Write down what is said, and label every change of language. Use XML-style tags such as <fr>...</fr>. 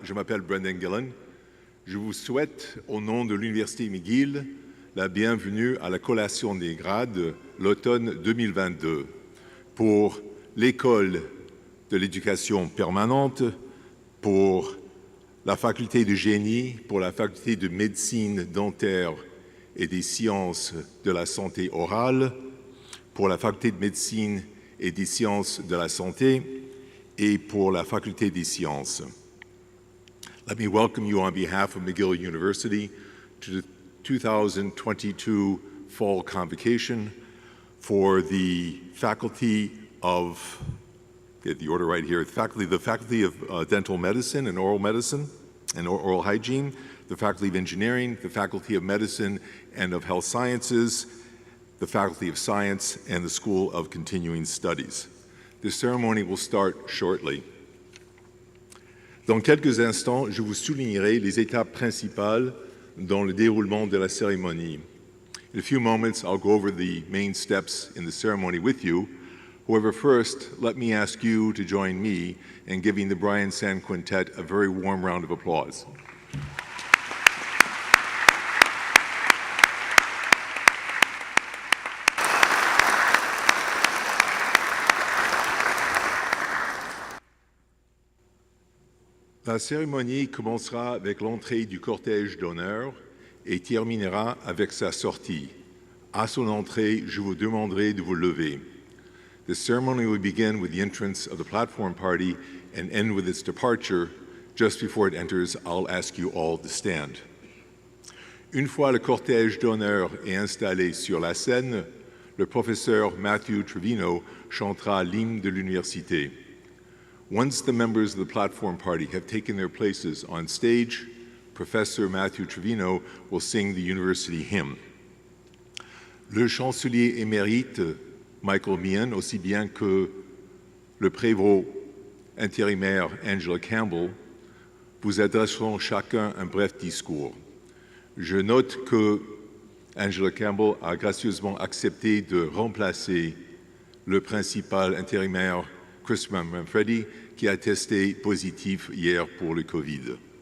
<fr>Je m'appelle Brendan Gillen. Je vous souhaite, au nom de l'Université McGill, la bienvenue à la collation des grades l'automne 2022 pour l'École de l'éducation permanente, pour la faculté de génie, pour la faculté de médecine dentaire et des sciences de la santé orale, pour la faculté de médecine et des sciences de la santé, et pour la faculté des sciences.</fr> <en>Let me welcome you on behalf of McGill University to the 2022 Fall Convocation for the faculty of, get the order right here, the faculty of Dental Medicine and Oral Medicine and Oral Hygiene, the faculty of Engineering, the faculty of Medicine and of Health Sciences, the Faculty of Science, and the School of Continuing Studies. The ceremony will start shortly.</en> <fr>Dans quelques instants, je vous soulignerai les étapes principales dans le déroulement de la cérémonie.</fr> <en>In a few moments, I'll go over the main steps in the ceremony with you. However, first, let me ask you to join me in giving the Brian San Quintet a very warm round of applause.</en> <fr>La cérémonie commencera avec l'entrée du cortège d'honneur et terminera avec sa sortie. À son entrée, je vous demanderai de vous lever.</fr> <en>The ceremony will begin with the entrance of the platform party and end with its departure. Just before it enters, I'll ask you all to stand.</en> <fr>Une fois le cortège d'honneur est installé sur la scène, le professeur Matthew Trevino chantera l'hymne de l'université.</fr> <en>Once the members of the platform party have taken their places on stage, Professor Matthew Trevino will sing the university hymn.</en> <fr>Le chancelier émérite Michael Meehan, aussi bien que le prévôt intérimaire Angela Campbell, vous adresseront chacun un bref discours. Je note que Angela Campbell a gracieusement accepté de remplacer le principal intérimaire Christopher Manfredi, qui a testé positif hier pour le COVID.</fr>